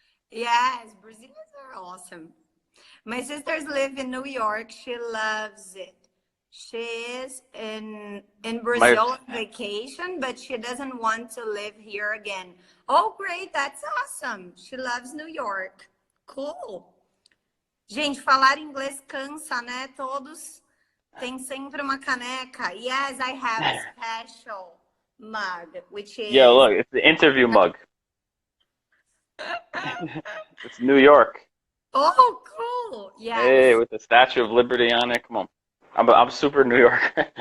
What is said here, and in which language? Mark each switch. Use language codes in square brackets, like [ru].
[en] yes, Brazilians are awesome. My sisters live in New York. She loves it. She is in My Brazil on vacation, but she doesn't want to live here again. Oh, great, that's awesome. She loves New York. Cool. [pt] Gente, falar inglês cansa, né? Todos têm sempre uma caneca. [en] Yes, I have a special mug, which Yeah, is look, it's the interview mug. It's New York. oh, cool. Hey, Yes. with the Statue of Liberty on it. Come on. I'm super New York.